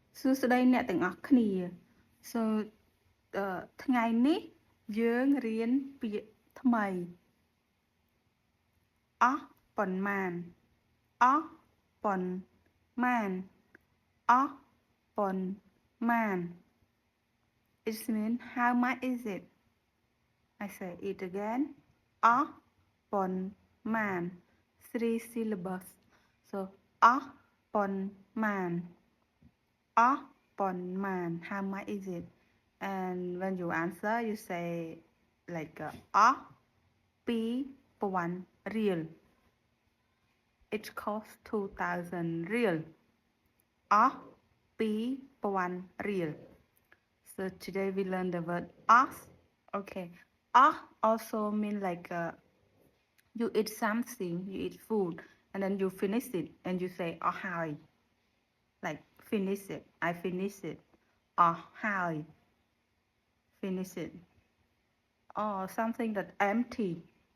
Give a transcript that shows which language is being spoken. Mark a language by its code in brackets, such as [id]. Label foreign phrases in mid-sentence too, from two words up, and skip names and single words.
[km] ស្តីអ្នកទាំងអស់គ្នា so ថ្ងៃនេះយើងរៀនពាក្យថ្មីអស់ ប៉ុន្មានអស់ប៉ុន្មានអស់ប៉ុន្មាន [en] it means how much is it I say it again [km] អស់ប៉ុន្មាន [en] three syllables so [km] អស់ប៉ុន្មានអស់ប៉ុន្មាន [en] how much is it and when you answer you say like អស់ 2000 real it costs 2000 real អស់2000 real so today we learn the word អស់ okay អស់ also mean like you eat something you eat food and then you finish it and you say [km] អស់ហើយ [en] like finish it I finish it [km] អស់ហើយ [en] finish it or something that empty